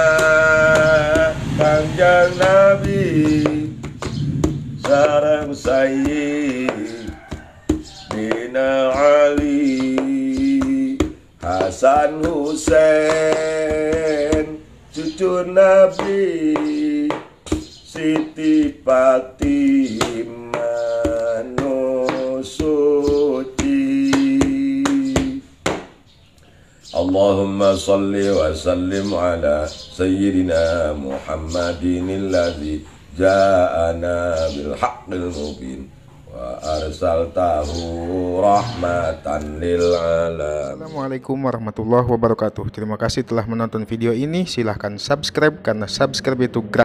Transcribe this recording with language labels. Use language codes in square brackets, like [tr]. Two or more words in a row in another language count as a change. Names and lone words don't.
[su] Kanjeng Nabi sareng Sayyidina Ali Hasan Husain cucu Nabi Siti Fatimah nu suci. [ar] اللهم صل وسلم على سيدنا محمد الذي جاءنا بالحق المبين وأرسلته رحمة للعالمين. السلام عليكم ورحمة الله وبركاته. [id] Terima kasih telah menonton video ini. Silahkan subscribe karena subscribe itu gratis.